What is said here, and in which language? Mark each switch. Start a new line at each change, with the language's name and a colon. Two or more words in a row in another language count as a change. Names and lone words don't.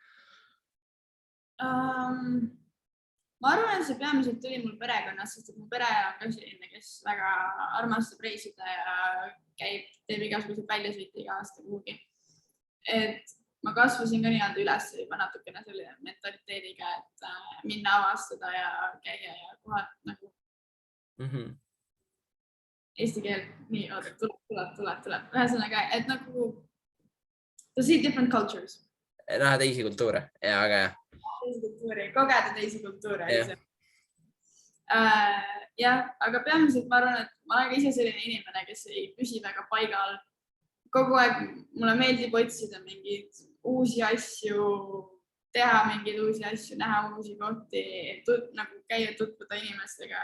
Estonian: Ma arvan, et see peamiselt tuli mul perekonnast, sest et mu pere on ka selline, kes väga armastab reisida ja teeb igasuguseid väljasõite iga aasta kuhugi. Et ma kasvasin ka nii-öelda üles juba natukene selline mentaliteediga, et minna avastada ja käia ja kohad nagu eesti keel, nii, tuleb. Ühesõnaga, et nagu
English: to see different cultures.
Estonian: Näha teisi kultuure ja aga kogeda teisi kultuure. Jah, aga peamiselt ma arvan, et ma olen ka ise selline inimene, kes ei püsi väga paigal. Kogu aeg mulle meeldib otsida mingeid uusi asju, teha mingeid uusi asju, näha uusi kohti, nagu käia tutvuda inimestega.